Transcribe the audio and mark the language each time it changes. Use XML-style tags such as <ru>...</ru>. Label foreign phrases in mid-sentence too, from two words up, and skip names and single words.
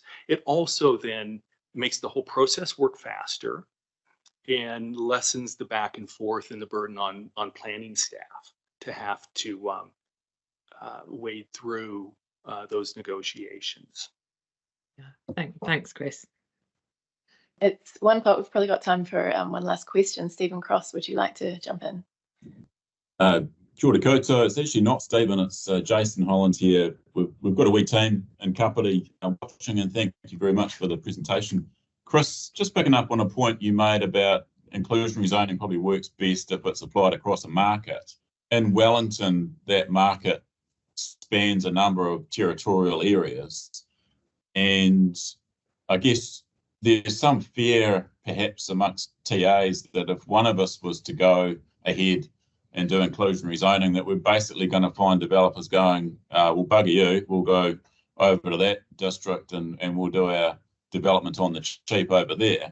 <en>It also then makes the whole process work faster and lessens the back and forth and the burden on planning staff to have to wade through those negotiations. Yeah, thanks, Chris. It's 1 o'clock. We've probably got time for one last question. Stephen Cross, would you like to jump in?</en> <mi>Kia ora koutou.</mi> <en>It's actually not Stephen, it's Jason Holland here. We've got a wee team in Kapiti watching, and thank you very much for the presentation. Chris, just picking up on a point you made about inclusionary zoning probably works best if it's applied across a market. In Wellington, that market spans a number of territorial areas, and I guess there's some fear perhaps amongst TAs that if one of us was to go ahead and do inclusionary zoning, that we're basically going to find developers going, we'll bugger you, we'll go over to that district and we'll do our development on the cheap over there.</en>